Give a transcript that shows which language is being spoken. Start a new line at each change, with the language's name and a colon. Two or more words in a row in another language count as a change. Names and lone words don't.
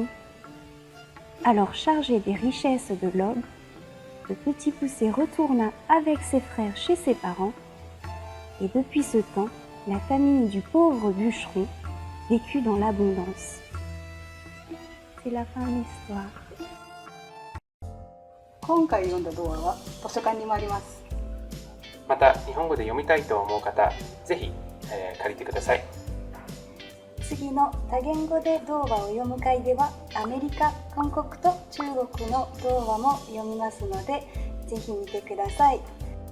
French: Alors chargé des richesses de l'ogre, le petit poucet retourna avec ses frères chez ses parents et depuis ce temps, la famille du pauvre bûcheron vécut dans l'abondance. C'est la fin de l'histoire.
Japanese: 今回読んだ童話は図書館にもあります。また日本語で読みたいと思う方、ぜひ、借りてください。次の多言語で童話を読む会ではアメリカ、韓国と中国の童話も読みますので、ぜひ見てください。